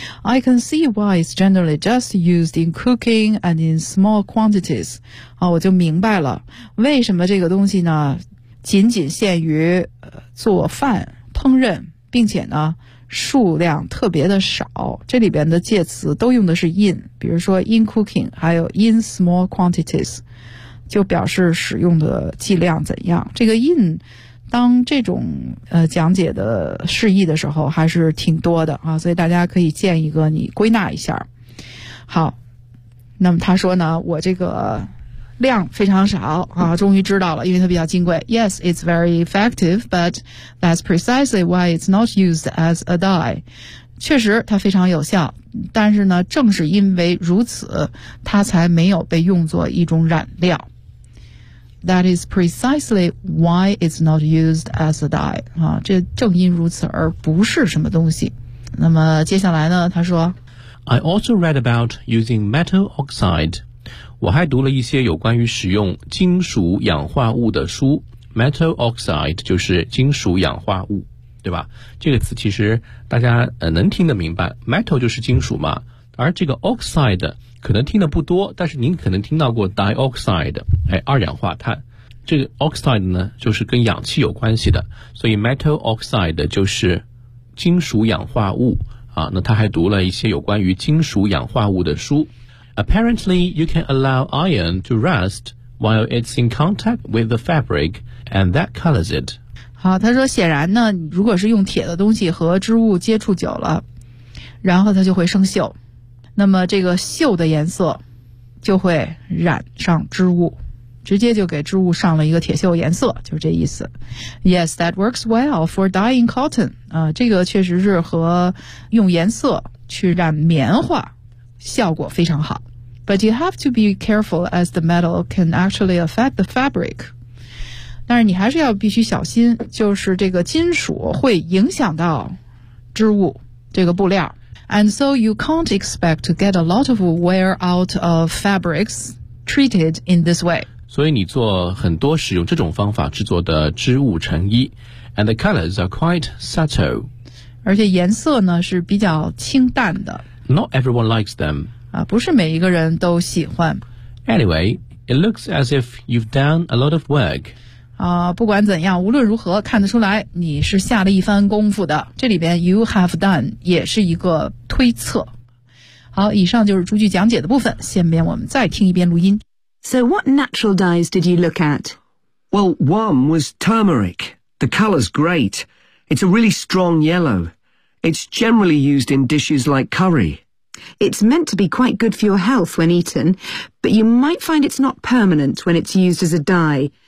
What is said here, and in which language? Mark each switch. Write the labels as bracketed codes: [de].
[en] I can see why it's generally just used in cooking and in small quantities、 [zh] 我就明白了为什么这个东西呢仅仅限于、做饭烹饪，并且呢数量特别的少，这里边的介词都用的是 in， 比如说 [en] in cooking [zh] 还有 [en] in small quantities， [zh] 就表示使用的剂量怎样。这个 in 当这种讲解的释义的时候还是挺多的啊，所以大家可以建一个你归纳一下。好，那么他说呢我这个量非常少啊，终于知道了，因为它比较金贵。 [en] Yes, it's very effective, but that's precisely why it's not used as a dye. [zh] 确实它非常有效，但是呢正是因为如此它才没有被用作一种染料。 [en] That is precisely why it's not used as a dye. [zh] 啊，这正因如此而不是什么东西。那么接下来呢他说 [en] I also read about using metal oxide. [zh] 我还读了一些有关于使用金属氧化物的书。 Metal oxide 就是金属氧化物，对吧？这个词其实大家能听得明白， Metal 就是金属嘛，而这个 oxide 可能听得不多，但是您可能听到过 dioxide、二氧化碳。这个 oxide 呢就是跟氧气有关系的，所以 metal oxide 就是金属氧化物啊。那他还读了一些有关于金属氧化物的书。 [en] Apparently, you can allow iron to rust while it's in contact with the fabric, and that colors it. [zh] 好，他说显然呢，如果是用铁的东西和织物接触久了，然后它就会生锈，那么这个锈的颜色就会染上织物，直接就给织物上了一个铁锈颜色，就是这意思。 [en] Yes, that works well for dyeing cotton. [zh] 这个确实是和用颜色去染棉花。效果非常好。 [en] But you have to be careful as the metal can actually affect the fabric. [zh] 但是你还是要必须小心，就是这个金属会影响到织物，这个布料。 [en] And so you can't expect to get a lot of wear out of fabrics treated in this way. [zh] 所以你做很多使用这种方法制作的织物成衣。 [en] And the colors are quite subtle. [zh] 而且颜色呢是比较清淡的。 [en] Not everyone likes them. [zh] 不是每一个人都喜欢。 [en] Anyway, it looks as if you've done a lot of work. [zh] 不管怎样，无论如何，看得出来你是下了一番功夫的。这里边 [en] you have done [zh] 也是一个推测。好，以上就是逐句讲解的部分，下面我们再听一遍录音。 [en] So what natural dyes did you look at? Well, one was turmeric. The color's great. It's a really strong yellow. It's generally used in dishes like curry. It's meant to be quite good for your health when eaten, but you might find it's not permanent when it's used as a dye.